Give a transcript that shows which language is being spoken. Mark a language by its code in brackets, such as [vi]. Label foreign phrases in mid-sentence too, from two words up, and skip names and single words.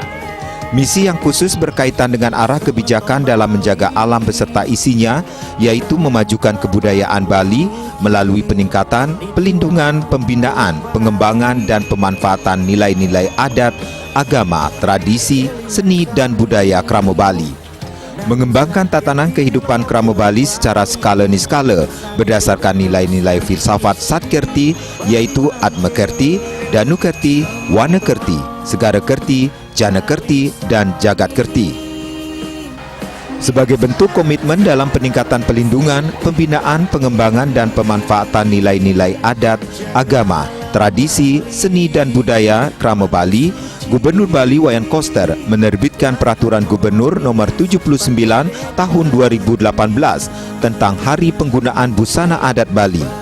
[id] Misi yang khusus berkaitan dengan arah kebijakan dalam menjaga alam beserta isinya, yaitu memajukan kebudayaan Bali melalui peningkatan, pelindungan, pembinaan, pengembangan, dan pemanfaatan nilai-nilai adat, agama, tradisi, seni, dan budaya krama Bali. Mengembangkan tatanan kehidupan krama Bali secara skala niskala berdasarkan nilai-nilai filsafat Satkerti, yaitu Atmakerti, Danukerti, Wanakerti, Segarakerti, Janakerti, dan Jagatkerti. Sebagai bentuk komitmen dalam peningkatan pelindungan, pembinaan, pengembangan, dan pemanfaatan nilai-nilai adat, agama, tradisi, seni, dan budaya krama Bali, Gubernur Bali Wayan Koster menerbitkan Peraturan Gubernur Nomor 79 Tahun 2018 tentang Hari Penggunaan Busana Adat Bali.